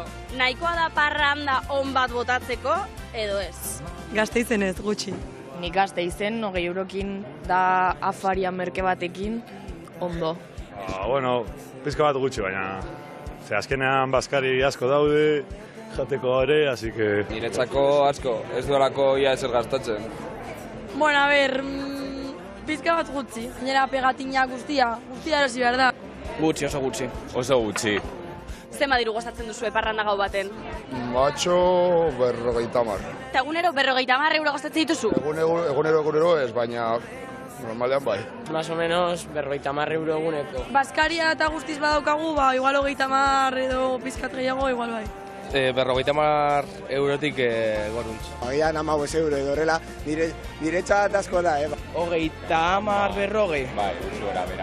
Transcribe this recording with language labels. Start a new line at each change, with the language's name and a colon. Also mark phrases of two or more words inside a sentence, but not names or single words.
Basque: Nahikoa da parranda on bat botatzeko edo ez? Gasteizen ez gutxi. Nik Gasteizen 20 eurokin da afaria merke batekin ondo. Pizka bat gutxi, baina azkenean bazkari asko daude, jateko ere,
Spanish: así que...
Basque: Niretzako asko, ez duelako ia ezer gastatzen. Pizka bat gutxi. Gainera pegatina guztia erosi behar da. Gutxi, oso gutxi. Oso gutxi. Zenbat diru gastatzen duzue parranda gau baten? Matxo 50. Eta egunero 50 euro gastatzen dituzu? Egunero ez, baina normalean bai.
Spanish: Más o menos 50 euro eguneko.
Basque: Baskaria eta guztiz badaukagu, igual 30 edo pizkat gehiago, igual bai. 50 eurotik goruntz. Agian 15 euro edo horrela, niretzat asko da, 30, 40. Bai, gora, bera.